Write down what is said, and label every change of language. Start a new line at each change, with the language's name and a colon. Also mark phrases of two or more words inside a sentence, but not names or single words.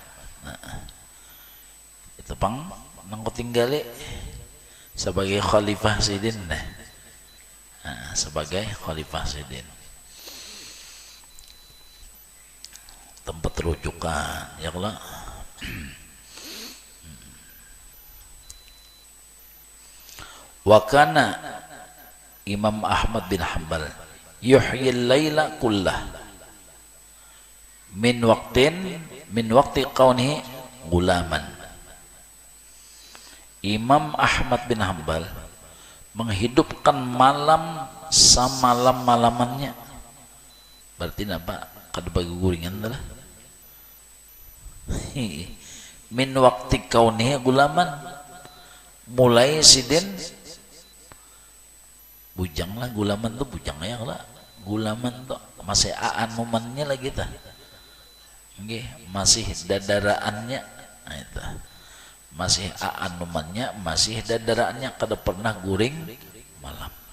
Banjar: Nah, itu pang nang kutinggali sebagai khalifah sidin, sebagai khalifah sidin,
Arabic: tempat rujukan ya kalau وكان إمام أحمد بن حنبل يحيي الليل كله من وقت كونه غلاما.
Banjar: Imam Ahmad bin Hanbal menghidupkan malam samalam-malamannya. Berarti apa? Kada bagi guringan adalah
Arabic: من وقت كونه غلاما,
Banjar: mulai sidin bujang lah, gulaman tuh bujang ya lah, gulaman tuh masih aanumannya lagi tah, masih dadaraannya, nah itu masih aanumannya, masih dadaraannya, kada pernah guring malam.